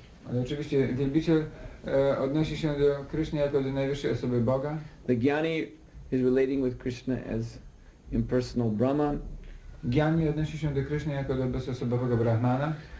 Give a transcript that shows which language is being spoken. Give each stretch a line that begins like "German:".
Polish: Ale oczywiście wielbiciel odnosi się do Kṛṣny jako do najwyższej osoby Boga.
English: The jnani is relating with Kṛṣṇa as impersonal Brahman.
Polish: Jnani odnosi się do Kṛṣny jako do bezosobowego Brahmana.